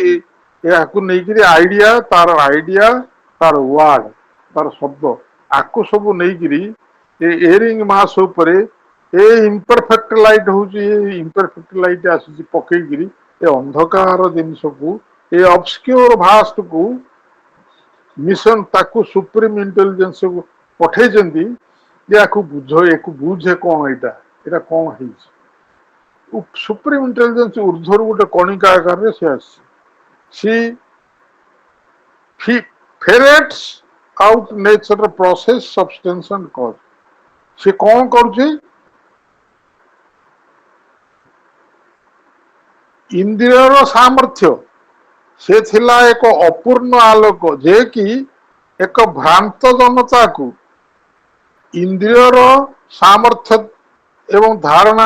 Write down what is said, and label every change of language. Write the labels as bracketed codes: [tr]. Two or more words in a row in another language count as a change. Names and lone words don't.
[or] ଏହାକୁ ନେଇକିରି ଆଇଡିଆ, ତାର ୱାର୍ଡ, ତାର ଶବ୍ଦ, ଆକୁ ସବୁ ନେଇକିରି ଏ [en] erring mass [or] ଉପରେ ଏ [en] imperfect light [or] ହଉଛି, ଏ [en] imperfect light [or] ଆସୁଛି ପକେଇକିରି ଏ ଅନ୍ଧକାର ଜିନିଷକୁ, ଏ [en] obscure vastକୁ [or] ମିଶନ, ତାକୁ [en] supreme intelligenceକୁ [or] ପଠେଇଛନ୍ତି ଯେ ଆକୁ ବୁଝ, ଏକୁ ବୁଝେ କଣ, ଏଇଟା କଣ ହେଇଛି। [en] supreme intelligence [or] ଉର୍ଦ୍ଧ୍ୱରୁ ଗୋଟେ କଣିକା ଆକାରରେ ସେ ଆସିଛି। [en] She ferrets out nature's process, substance and cause। [or] ସେ କଣ କରୁଛି? ଇନ୍ଦ୍ରିୟର ସାମର୍ଥ୍ୟ ସେ ଥିଲା ଏକ ଅପୂର୍ଣ୍ଣ ଆଲୋକ ଯେ କି ଏକ ଭ୍ରାନ୍ତ ଜନତାକୁ ଇନ୍ଦ୍ରିୟର ସାମର୍ଥ୍ୟ ଏବଂ ଧାରଣା